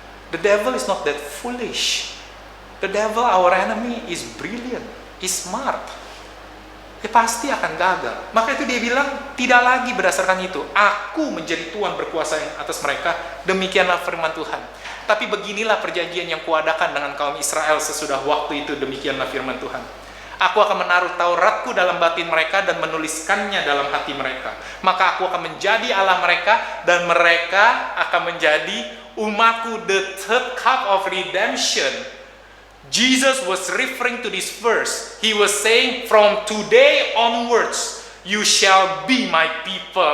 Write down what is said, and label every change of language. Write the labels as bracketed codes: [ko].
[en] The devil is not that foolish. The devil, our enemy, is brilliant, is smart. [id] Dia pasti akan gagal. Maka itu dia bilang, tidak lagi berdasarkan itu. Aku menjadi Tuhan berkuasa atas mereka. Demikianlah firman Tuhan. Tapi beginilah perjanjian yang kuadakan dengan kaum Israel sesudah waktu itu. Demikianlah firman Tuhan. Aku akan menaruh Tauratku dalam batin mereka dan menuliskannya dalam hati mereka. Maka aku akan menjadi Allah mereka dan mereka akan menjadi umatku. [en] The third cup of redemption. Jesus was referring to this verse. He was saying, from today onwards, you shall be my people.